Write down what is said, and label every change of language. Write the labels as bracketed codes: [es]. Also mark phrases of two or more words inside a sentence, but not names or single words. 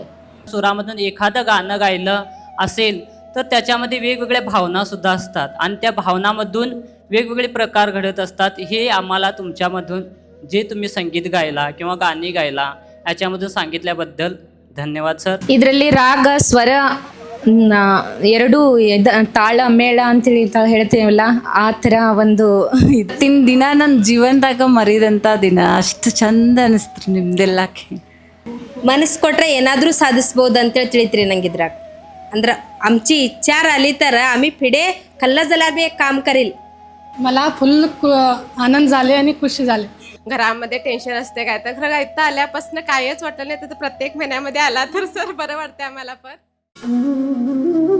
[mr] सुरामधून एखादं गाणं गायलं असेल तर त्याच्यामध्ये वेगवेगळ्या भावनासुद्धा असतात आणि त्या भावनामधून वेगवेगळे प्रकार घडत असतात. हे आम्हाला तुमच्यामधून जे तुम्ही संगीत गायला किंवा गाणी गायला याच्यामधून सांगितल्याबद्दल धन्यवाद सर. [kn] ಇದರಲ್ಲಿ ರಾಗ ಸ್ವರ ಎರಡು ತಾಳ ಮೇಳ ಅಂತೇಳಿ ಹೇಳ್ತೀವಲ್ಲ, ಆ ಥರ ಒಂದು ಇವತ್ತಿನ ದಿನ ನನ್ನ ಜೀವನದಾಗ ಮರಿದಂಥ ದಿನ. ಅಷ್ಟು ಚಂದ ಅನಿಸ್ತು ನಿಮ್ದೆಲ್ಲ. ಮನಸ್ಸು ಕೊಟ್ಟರೆ ಏನಾದರೂ ಸಾಧಿಸ್ಬೋದು ಅಂತೇಳಿ ತಿಳಿತ್ರಿ ನಂಗಿದ್ರಾಗ. [mr] ಅಂದ್ರೆ आमची इच्छा राहिली तर आम्ही पिढे कल्ला बी एक काम करेल. मला फुल आनंद झाले आणि खुशी झाले. घरामध्ये टेन्शन असते काय तर खरं इथं आल्यापासून कायच वाटलं नाही. तर प्रत्येक महिन्यामध्ये आला तर सर बरं वाटते आम्हाला पण.